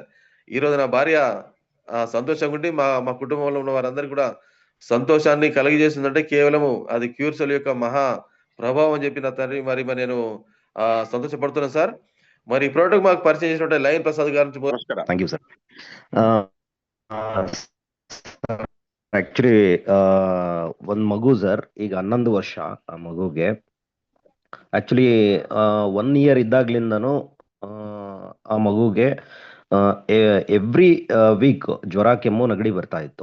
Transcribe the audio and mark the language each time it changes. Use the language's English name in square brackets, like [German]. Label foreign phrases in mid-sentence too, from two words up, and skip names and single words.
[Telugu] ఈ రోజు నా భార్య సంతోషంగా ఉండి మా కుటుంబంలో ఉన్న వారందరికీ కూడా సంతోషాన్ని కలిగజేసిందంటే కేవలము అది క్యూర్ సెల్ యొక్క మహా ప్రభావం అని చెప్పి నా తండ్రి మరి నేను సంతోషపడుతున్నాను సార్. మరి ఈ ప్రోడక్ట్ మాకు పరిచయం చేసినట్టు లైన్ ప్రసాద్ గారి నుంచి నమస్కారం. [English] thank you sir. [Kannada] ಆಕ್ಚುಲಿ ಒಂದು ಮಗು ಸರ್, ಈಗ 11 ವರ್ಷ ಆ ಮಗುಗೆ. ಆಕ್ಚುಲಿ 1 ಇಯರ್ ಇದ್ದಾಗ್ಲಿಂದನೂ ಆ ಮಗುಗೆ [English] every week [Kannada] ಜ್ವರ, ಕೆಮ್ಮು, ನೆಗಡಿ ಬರ್ತಾ ಇತ್ತು.